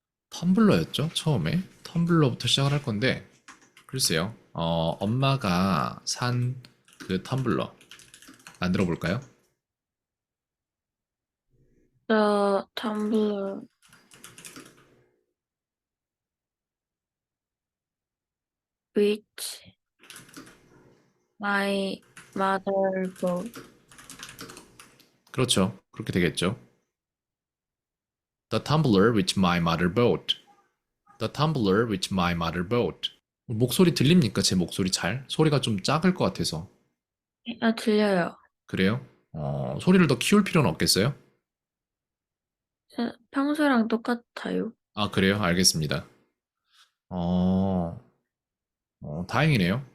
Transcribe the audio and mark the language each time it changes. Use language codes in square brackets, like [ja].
[ko] 텀블러였죠? 처음에 텀블러부터 시작을 할 건데 글쎄요. 엄마가 산 그 텀블러 만들어 볼까요? [en] The tumbler which my mother bought. [ko] 그렇죠. 그렇게 되겠죠. [en] The tumbler which my mother bought. The tumbler which my mother bought. [ko] 목소리 들립니까? 제 목소리 잘? 소리가 좀 작을 것 같아서. 들려요. 그래요? 소리를 더 키울 필요는 없겠어요? 평소랑 똑같아요. 아, 그래요? 알겠습니다. 어, 다행이네요.